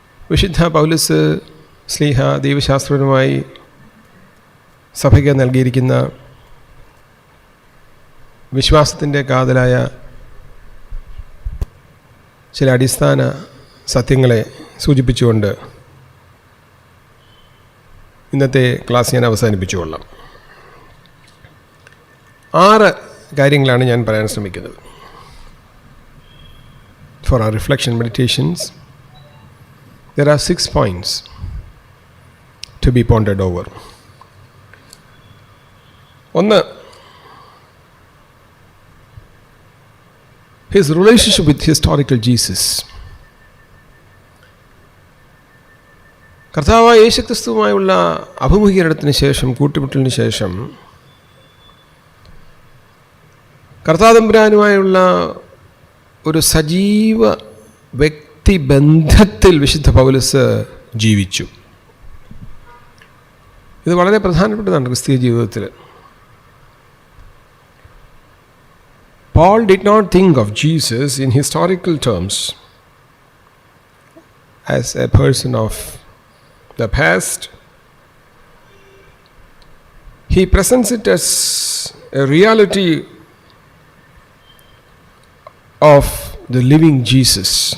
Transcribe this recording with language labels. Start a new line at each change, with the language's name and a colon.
Malayalam: വിശുദ്ധ പൗലോസ് ശ്ലീഹ ദൈവശാസ്ത്രപരമായി സഭയ്ക്ക് നൽകിയിരിക്കുന്ന വിശ്വാസത്തിൻ്റെ കാതലായ ചില അടിസ്ഥാന സത്യങ്ങളെ സൂചിപ്പിച്ചുകൊണ്ട് ഇന്നത്തെ ക്ലാസ് ഞാൻ അവസാനിപ്പിച്ചുകൊള്ളാം. 6 കാര്യങ്ങളാണ് ഞാൻ പറയാൻ ശ്രമിക്കുന്നത്.
English: For our reflection meditations, there are 6 points to be pondered over. 1, his relationship with historical Jesus.
Malayalam: കർത്താവായ യേശുക്രിസ്തുവുമായുള്ള അഭിമുഖീകരണത്തിന് ശേഷം, കൂട്ടുമുട്ടലിന് ശേഷം, കർത്താതമ്പുരാനുമായുള്ള ഒരു സജീവ വ്യക്തിബന്ധത്തിൽ വിശുദ്ധ പൗലോസ് ജീവിച്ചു. ഇത് വളരെ പ്രധാനപ്പെട്ടതാണ് ക്രിസ്തീയ ജീവിതത്തിൽ.
English: Paul did not think of Jesus in historical terms as a person of the past. He presents it as a reality of the living Jesus.